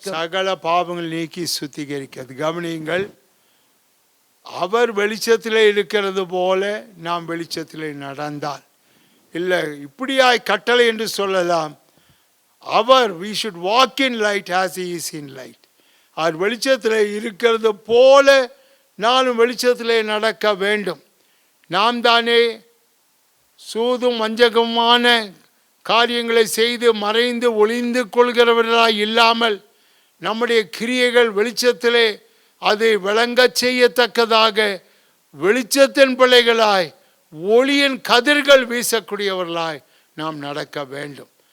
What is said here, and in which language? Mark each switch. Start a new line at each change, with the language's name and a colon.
Tamil: சகல பாவங்களை நீக்கி சுத்திகரிக்கிறது. கவனியுங்கள், அவர் வெளிச்சத்திலே இருக்கிறது போல நாம் வெளிச்சத்திலே நடந்தால், இல்லை இப்படியாய் கட்டளை என்று சொல்லலாம்.
English: we should walk in light as he is in light.
Tamil: அவர் வெளிச்சத்திலே இருக்கிறது போல நானும் வெளிச்சத்திலே நடக்க வேண்டும். நாம் தானே சூதும் வஞ்சகமான காரியங்களை செய்து மறைந்து ஒளிந்து கொள்கிறவர்களாய் இல்லாமல், நம்முடைய கிரியைகள் வெளிச்சத்திலே அதை விளங்கச் செய்யத்தக்கதாக வெளிச்சத்தின் பிள்ளைகளாய் ஒளியின் கதிர்கள் வீசக்கூடியவர்களாய் நாம் நடக்க வேண்டும்.